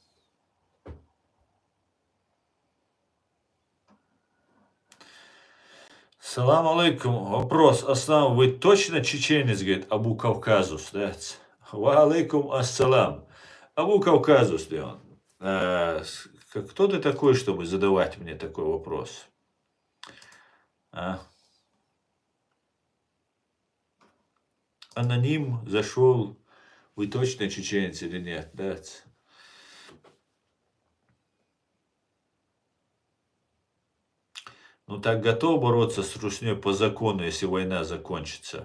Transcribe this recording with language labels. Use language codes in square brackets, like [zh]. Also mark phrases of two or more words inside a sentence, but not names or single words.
[ar] سلام عليكم. [ru] Вопрос. Аслам, вы точно чеченец, говорит, Абу Кавказус, да? [ar] وعليكم السلام. [ru] Абу Кавказус, да он. Кто ты такой, чтобы задавать мне такой вопрос? А? Аноним зашел. Вы точно чеченец или нет, да? Ну так готов бороться с Русней по закону, если война закончится?